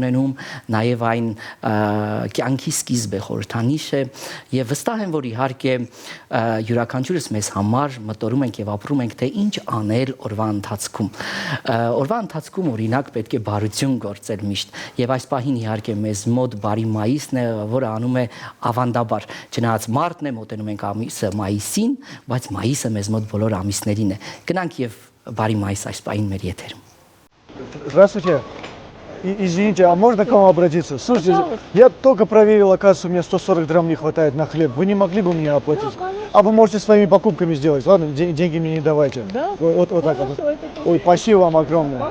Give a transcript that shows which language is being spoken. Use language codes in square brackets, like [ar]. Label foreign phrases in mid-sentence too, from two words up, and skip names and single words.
[hy] ունենում, նաև այն կյանքի սկիզբ է, խորհրդանիշ է, եւ վստահ եմ, որ իհարկե յուրաքանչյուրս մեզ համար մտորում ենք եւ ապրում ենք, թե ինչ անել օրվա ընթացքում։ Օրվա ընթացքում օրինակ պետք է բարություն գործել միշտ, եւ այս պահին իհարկե մեզ մոտ բարի մայիսն է, որը անում է ավանդաբար, չնայած մարտն է, մոտենում ենք ամիսը մայիսին, բայց մայիսը մեզ мод բոլոր ամիսներին է։ Գնանք եւ բարի մայիս այս պահին մեր եթերում։ [ru] Здравствуйте. Извините, а можно к вам обратиться? Слушайте, я только проверил, оказывается, у меня 140 грамм не хватает на хлеб. Вы не могли бы мне оплатить? А вы можете своими покупками сделать, ладно? Деньги мне не давайте. Да? Вот так вот. Ой, спасибо вам огромное.